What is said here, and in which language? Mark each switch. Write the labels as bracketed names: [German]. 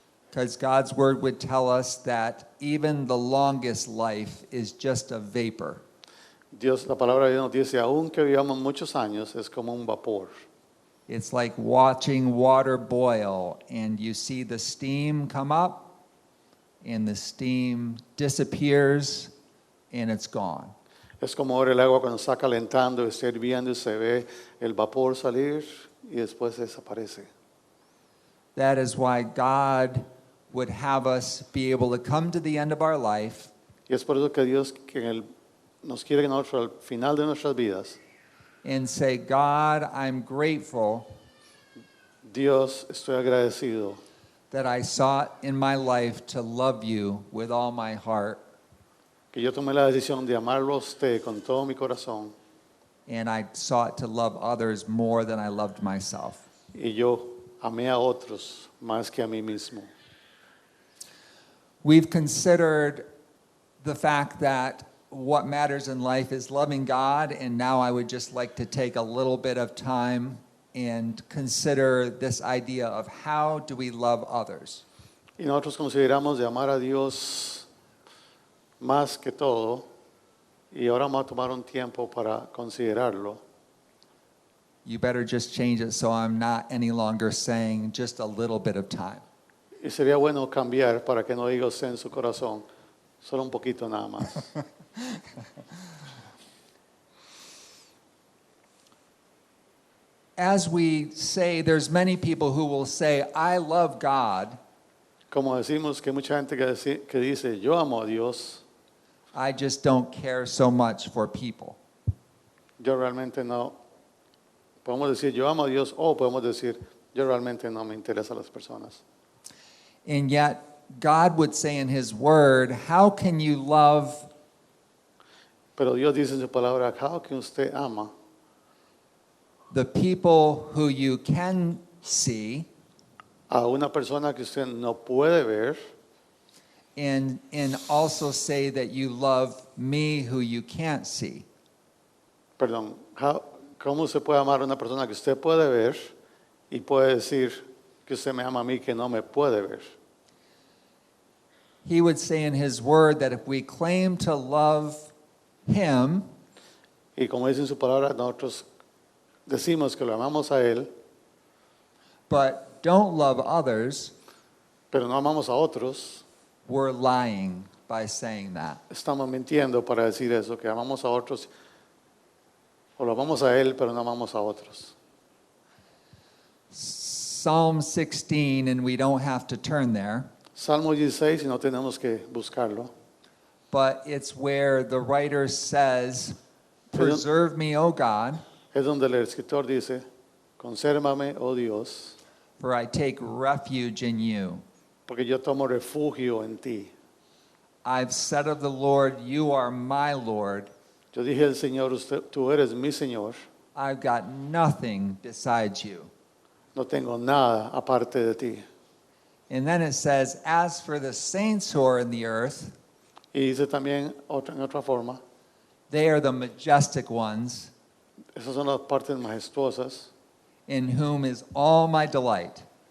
[English] Because God's word would tell us that even the longest life is just a vapor. [Spanish] La palabra de Dios nos dice, aunque vivamos muchos años, es como un vapor. [English] It's like watching water boil and you see the steam come up and the steam disappears and it's gone. [Spanish] Es como ver el agua cuando está calentando, está hirviendo y se ve el vapor salir y después desaparece. [English] That is why God would have us be able to come to the end of our life [Spanish] Y es por eso que Dios nos quiere que nosotros al final de nuestras vidas, [English] and say, God, I'm grateful [Spanish] Dios, estoy agradecido [English] that I sought in my life to love you with all my heart, [Spanish] que yo tomé la decisión de amarlo a usted con todo mi corazón [English] and I sought to love others more than I loved myself. [Spanish] y yo amé a otros más que a mí mismo. [English] We've considered the fact that what matters in life is loving God, and now I would just like to take a little bit of time and consider this idea of how do we love others. [Spanish] Y nosotros consideramos de amar a Dios más que todo, y ahora vamos a tomar un tiempo para considerarlo. [English] You better just change it so I'm not any longer saying just a little bit of time. [Spanish] Y sería bueno cambiar para que no diga usted en su corazón, solo un poquito nada más. [English] As we say, there's many people who will say, I love God, [Spanish] Como decimos que hay mucha gente que dice, yo amo a Dios, [English] I just don't care so much for people. [Spanish] yo realmente no. Podemos decir, yo amo a Dios, o podemos decir, yo realmente no me interesan las personas. [English] And yet, God would say in His Word, how can you love [Spanish] Pero Dios dice en su palabra, [English] how [Spanish] que usted ama [English] the people who you can see [Spanish] a una persona que usted no puede ver [English] and also say that you love me who you can't see? [Spanish] perdón, ¿cómo usted puede amar a una persona que usted puede ver y puede decir que usted me ama a mí que no me puede ver? [English] He would say in His Word that if we claim to love Him, [Spanish] Y como dice en su palabra, nosotros decimos que lo amamos a Él, [English] but don't love others, [Spanish] pero no amamos a otros, [English] we're lying by saying that. [Spanish] estamos mintiendo para decir eso, que amamos a otros, o lo amamos a Él, pero no amamos a otros. [English] Psalm 16, and we don't have to turn there, [Spanish] Salmo 16, y no tenemos que buscarlo, [English] but it's where the writer says, preserve me, O God, [Spanish] es donde el escritor dice, consérvame, oh Dios, [English] for I take refuge in you. [Spanish] porque yo tomo refugio en ti. [English] I've said of the Lord, you are my Lord. [Spanish] Yo dije al Señor, tú eres mi Señor, [English] I've got nothing besides you. [Spanish] no tengo nada aparte de ti. [English] And then it says, as for the saints who are in the earth, [Spanish] Y dice también en otra forma, [English] they are the majestic ones, [Spanish] esas son las partes majestuosas, [English] in whom is all my delight.